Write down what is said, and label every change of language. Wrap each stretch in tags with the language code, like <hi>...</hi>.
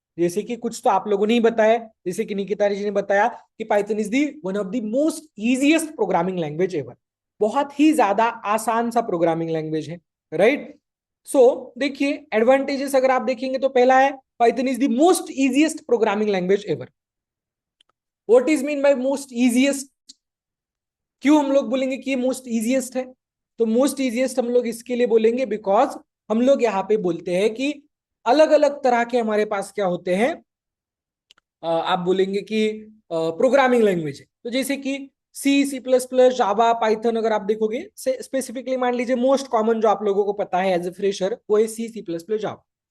<hi>जैसे कि कुछ तो आप लोगों ने ही बताया, जैसे कि निकिता जी ने बताया कि</hi> <en>Python is the one of the most easiest programming language ever.</en> <hi>बहुत ही ज्यादा आसान सा प्रोग्रामिंग लैंग्वेज है, राइट. सो देखिए एडवांटेजेस अगर आप देखेंगे तो पहला है</hi> <en>Python is the most easiest programming language ever. What is mean by most easiest?</en> <hi>क्यों हम लोग बोलेंगे कि ये मोस्ट इजीएस्ट है? तो मोस्ट इजीएस्ट हम लोग इसके लिए बोलेंगे बिकॉज हम लोग यहाँ पे बोलते हैं कि अलग अलग तरह के हमारे पास क्या होते हैं, आप बोलेंगे कि प्रोग्रामिंग लैंग्वेज है. तो जैसे कि सी, सी प्लस प्लस, जावा, पाइथन अगर आप देखोगे स्पेसिफिकली मान लीजिए मोस्ट कॉमन जो आप लोगों को पता है एज ए फ्रेशर वो है सी, सी प्लस प्लस, जावा.</hi>